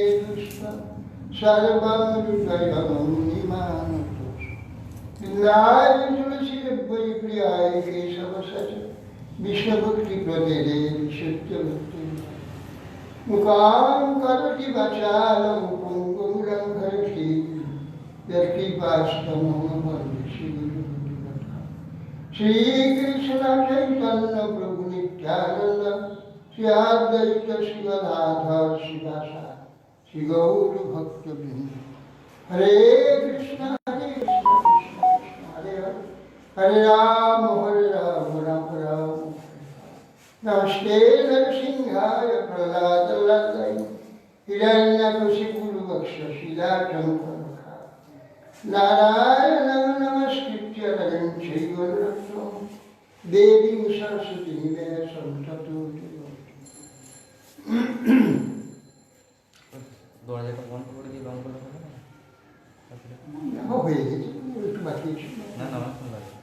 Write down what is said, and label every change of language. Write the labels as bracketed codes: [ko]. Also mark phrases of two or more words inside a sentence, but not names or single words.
[sa] দুষ্টা সর্বং হৃদয়ং নিমানতু বৃন্দায় তুলসী বৈ প্রিয়ায় কেশব সচ বিশ্বভক্তি প্রদেরে বিশুদ্ধভক্তি মুখাং করতি বাচালং পুঙ্গং লঙ্ঘয়তি যৎকৃপাস্তমং বন্দে শ্রীকৃষ্ণ চৈতন্য প্রভু নিত্যানন্দ শ্রী অদ্বৈত শ্রী গদাধর শিবাসাদি শ্রী গৌর ভক্তবৃন্দ হরে কৃষ্ণ কৃষ্ণ কৃষ্ণ হরে হরে হরে রাম রাম রাম নমস্তে নরসিংহায় প্রহ্লাদায় হিরণ্যকশিপুর্বক্ষশিলাটঙ্কমুখা নারায়ণং নমস্কৃত্য নরং চৈব নরোত্তমং দেবীং সরস্বতীং ব্যাসং ততো জয়ন্তি। [bn] দরজাটা বন্ধ করে দিয়ে রং করে হবে না? হয়ে গেছে, একটু বাকি আছে। না না, আমার ফোন লাগে।